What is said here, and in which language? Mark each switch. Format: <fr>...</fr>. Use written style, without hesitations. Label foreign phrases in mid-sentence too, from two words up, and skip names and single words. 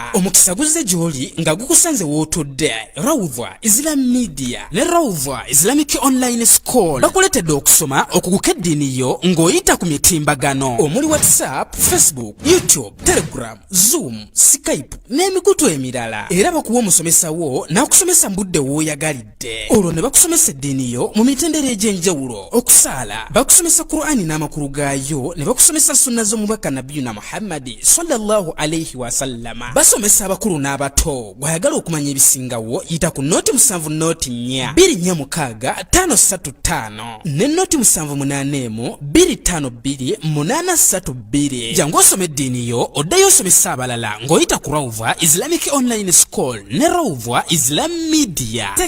<lg>Omukisa guzze gy'oli nga gukusanze w'otodde. Rawdha Islam Media ne Rawdha Islamic Online School bakuletedde okusoma okuguka eddiini yo ng'oyita ku mitimbagano omuli WhatsApp, Facebook, YouTube, Telegram, Zoom, Skype n'emikutu emirala. Era bakuwa omusomesa wo n'akusomesa mbudde w'oyagalidde. Olwo ne bakusomesa eddiini yo mu mitendera egy'enjawulo. Okusaala bakusomesa Qur'ani n'amakulu gaayo ne bakusomesa sunna z'omubaka Nabiyuna Muhammad</lg> <ar>صلى الله عليه وسلم.</ar> <lg>Basomesa abakulu n'abato. Bw'ayagala okumanya ebisingawo yita ku noti 7 noti 4 246 535 ne noti 781 252 832. Jangu osome eddiini yo oddayo osomesa abalala ng'oyita ku Rawdha Islamic Online School ne Rawdha Islam Media.</lg>